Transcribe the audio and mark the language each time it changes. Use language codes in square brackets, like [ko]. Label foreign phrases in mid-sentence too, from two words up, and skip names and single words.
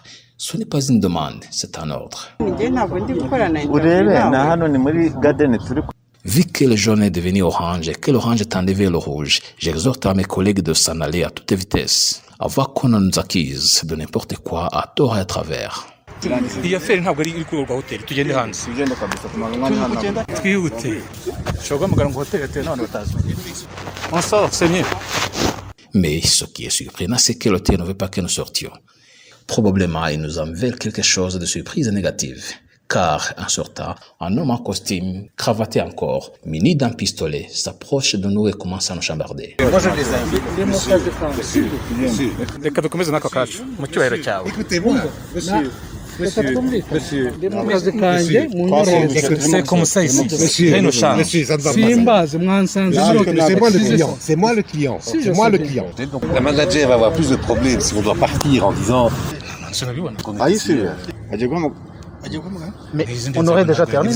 [fr] Ce n'est pas une demande, c'est un ordre. Vu que le jaune est devenu orange et que l'orange est tendue vers le rouge, j'exhorte à mes collègues de s'en aller à toute vitesse, avant qu'on ne nous accuse de n'importe quoi à tort et à travers. [rw] iyi aferi ntabwo ari iri ku rwa hoteli tugende hanze twihute ushobora guhamagara ngo hoteli yatewe n'abantu batazi [fr] on sort c'est mieux. Mais ce qui est surprenant, c'est que l'hôtel ne veut pas que nous sortions. Probablement, ils nous en veulent quelque chose de surprise négative. Car, en sortant, un homme en costume, cravaté encore, muni d'un pistolet, s'approche de nous et commence à nous chambarder. Moi, je les invite. [rw] reka dukomeze n'ako kacu mu cyubahiro cyawe. [fr] Écoutez-moi, monsieur. Monsieur, C'est comme ça ici. Rien ne change. C'est moi le client. Donc la manager va avoir plus de problèmes si on doit partir en disant. Mais on aurait déjà terminé.